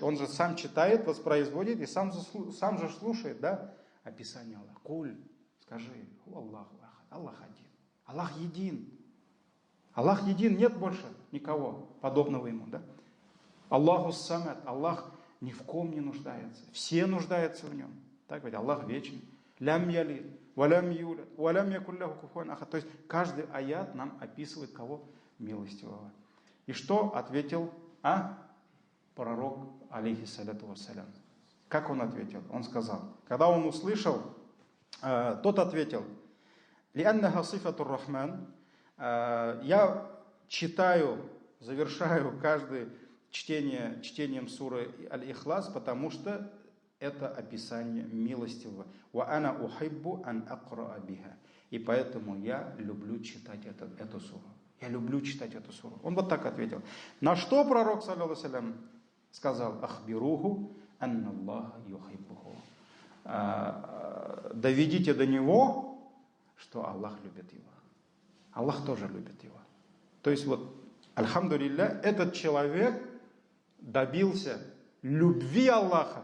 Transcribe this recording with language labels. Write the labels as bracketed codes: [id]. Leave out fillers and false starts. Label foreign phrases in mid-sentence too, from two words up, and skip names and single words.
[ru] Он же сам читает, воспроизводит и сам же слушает, да, описание Аллаха. Куль, скажи, [ar] الله أحد, [ru] Аллах один. Аллах един. Аллах един, нет больше никого подобного ему. Да? [ar] الله الصمد, [ru] Аллах ни в ком не нуждается. Все нуждаются в нем. Так ведь Аллах вечный. [ar] لم يلد، ولم يولد، ولم يكن له كفوا أحد. [ru] То есть каждый аят нам описывает кого? Милостивого. И что ответил пророк, [ar] عليه الصلاة والسلام? [ru] Как он ответил? Он сказал, когда он услышал, тот ответил, [ar] «لأنها صفة الرحمن». [ru] Я читаю, завершаю каждое чтение чтением суры Аль-Ихлас, потому что это описание милостивого. [ar] «وأنا أحب أن أقرأ بها». [ru] И поэтому я люблю читать эту суру. Я люблю читать эту суру. Он вот так ответил. На что пророк, [ar] صلى الله عليه وسلم, сказал, «أخبروه أن الله يحبه». [ru] Доведите до него, что Аллах любит его. Аллах тоже любит его. То есть вот, альхамдулилля, этот человек добился любви Аллаха.